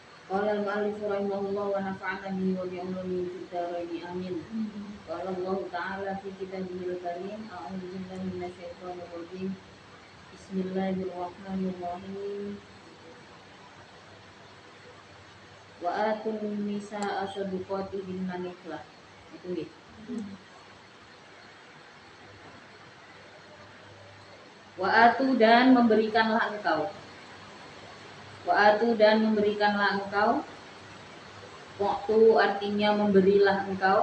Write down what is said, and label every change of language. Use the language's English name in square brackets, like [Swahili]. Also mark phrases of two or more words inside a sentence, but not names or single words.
[Arabic] قال المؤلف رحمه الله ونفعنا به وبعلومه في الدارين آمين. قال الله تعالى في كتابه الكريم، أعوذ بالله من الشيطان الرجيم. بسم الله الرحمن الرحيم. وآتوا النساء صدقاتهن نحلة. [Javanese] Itu nggih. [Arabic] وآتوا [Indonesian] dan memberikanlah engkau. [Arabic] وآتوا [Indonesian] dan memberikanlah engkau. Waktu artinya memberilah engkau.